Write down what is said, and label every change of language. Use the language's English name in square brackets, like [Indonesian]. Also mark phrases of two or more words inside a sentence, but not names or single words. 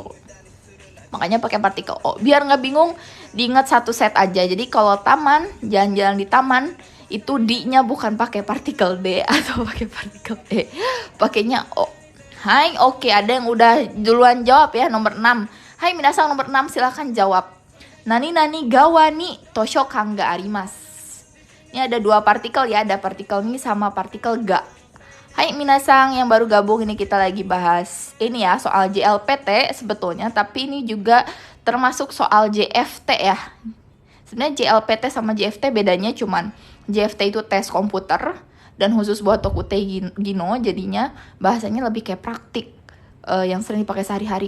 [Indonesian] Makanya pakai partikel o. Biar nggak bingung, diingat satu set aja. Jadi kalau taman, jalan-jalan di taman, itu D-nya bukan pakai partikel D atau pakai partikel E, pakainya O. Hai, oke, ada yang udah duluan jawab ya, nomor 6. [Japanese] はい、みなさん, [Indonesian] nomor 6 silahkan jawab. [Japanese] 何側に図書館があります. [Indonesian] Ini ada dua partikel ya, ada partikel ni sama partikel ga. [Japanese] はい、みなさん [Indonesian] yang baru gabung, ini kita lagi bahas ini ya, soal JLPT sebetulnya, tapi ini juga termasuk soal JFT ya. Sebenarnya JLPT sama JFT bedanya cuman JFT itu tes komputer dan khusus buat Tokute Gino, jadinya bahasanya lebih kayak praktik yang sering dipakai sehari-hari.